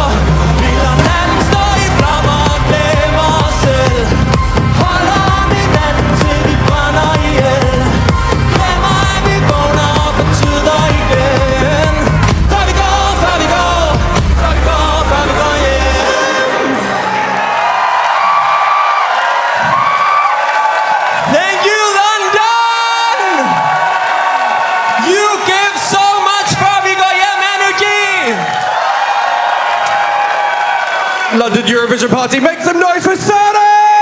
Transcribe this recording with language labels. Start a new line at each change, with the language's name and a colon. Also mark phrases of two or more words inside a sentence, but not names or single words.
Danish: Vi lader natten stå i flammer og glemmer os selv. Holder om hinanden til vi brænder ihjel. Glemmer at vi vågner og fortryder igen. Før vi går hjem.
English: Thank you, London! You give so much for vi går hjem energy! London Eurovision Party, make some noise for Sada!